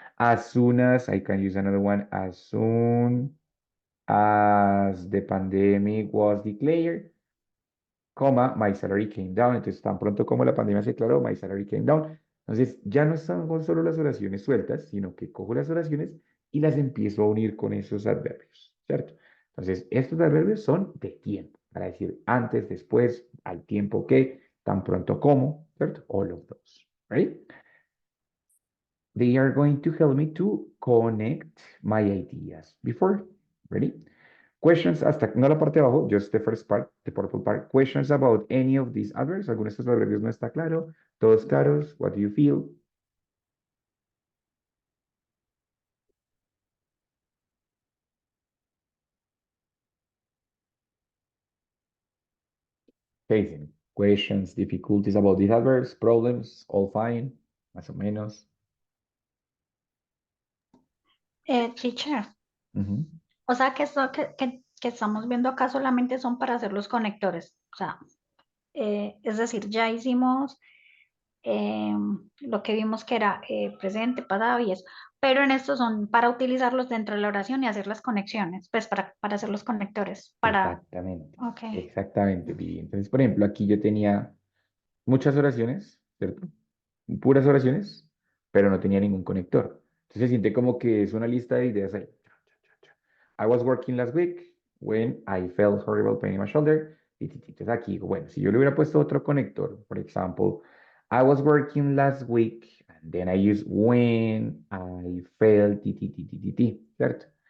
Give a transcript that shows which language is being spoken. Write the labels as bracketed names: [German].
[English] As soon as, I can use another one, as soon as the pandemic was declared, coma, my salary came down. [Spanish] Entonces, tan pronto como la pandemia se declaró, [English] my salary came down. [Spanish] Entonces, ya no están con solo las oraciones sueltas, sino que cojo las oraciones y las empiezo a unir con esos adverbios, ¿cierto? Entonces, estos adverbios son de tiempo, para decir antes, después, al tiempo que, tan pronto como, ¿cierto? [English] All of those, right? They are going to help me to connect my ideas before, ready? Questions hasta, [Spanish] no la parte de abajo, [English] just the first part, the purple part. Questions about any of these adverbs. [Spanish] ¿Alguno de estos adverbios no está claro? ¿Todos claros? [English] What do you feel? Facing. Questions, difficulties about these adverbs, problems, all fine, [Spanish] más o menos. [English] Teacher, Ujú. [Spanish] o sea que esto que estamos viendo acá solamente son para hacer los conectores. O sea, es decir, ya hicimos lo que vimos que era presente, pasado y eso. Pero en estos son para utilizarlos dentro de la oración y hacer las conexiones, pues para hacer los conectores. Exactamente, [English] Ok. [Spanish] exactamente, Vivi. Entonces, por ejemplo, aquí yo tenía muchas oraciones, ¿cierto? Puras oraciones, pero no tenía ningún conector. Entonces se siente como que es una lista de ideas ahí. [English] I was working last week when I felt horrible pain in my shoulder. [Spanish] Entonces aquí digo, bueno, si yo le hubiera puesto otro conector, por ejemplo, [English] I was working last week, [Spanish] and then I use [English] when I felt, [Spanish] ¿cierto?